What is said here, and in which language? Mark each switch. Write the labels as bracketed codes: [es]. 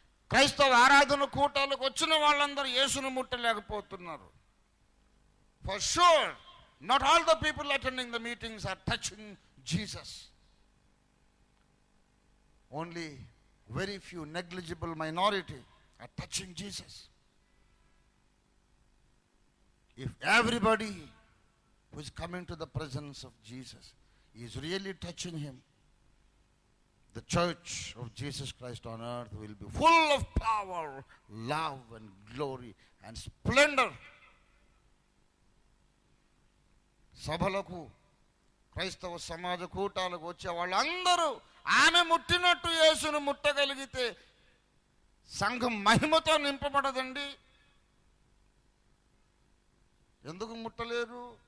[te] క్రైస్తవ ఆరాధన కూటాలకు వచ్చిన వాళ్ళందరూ యేసును ముట్టలేకపోతున్నారు. [en] For sure not all the people attending the meetings are touching Jesus. Only very few negligible minority are touching Jesus. If everybody who is coming to the presence of Jesus is really touching him, the church of Jesus Christ on earth will be full of power, love and glory and splendor. [te] సభలకు, క్రైస్తవ సమాజ కూటాలకు వచ్చే వాళ్ళందరూ ఆమె ముట్టినట్టు యేసును ముట్టగలిగితే సంఘం మహిమతో నింపబడదండి. ఎందుకు ముట్టలేరు?